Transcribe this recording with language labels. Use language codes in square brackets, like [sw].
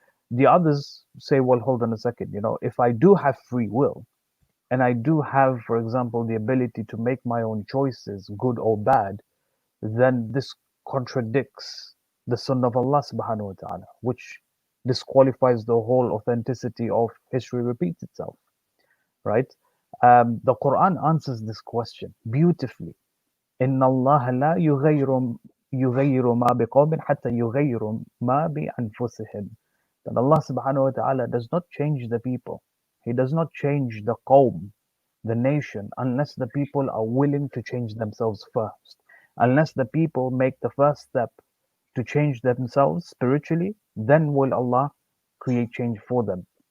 [en] The others say, well, hold on a second, if I do have free will and I do have, for example, the ability to make my own choices, good or bad, then this contradicts the Sunnah of Allah subhanahu wa ta'ala, which disqualifies the whole authenticity of history repeats itself, right? The Quran answers this question beautifully. [ar] إن الله لا يغير ما بقوم حتى يغيروا ما بأنفسهم. [en] That Allah subhanahu wa ta'ala does not change the people. He does not change the qawm, the nation, unless the people are willing to change themselves first. Unless the people make the first step to change themselves spiritually, then will Allah create change for them.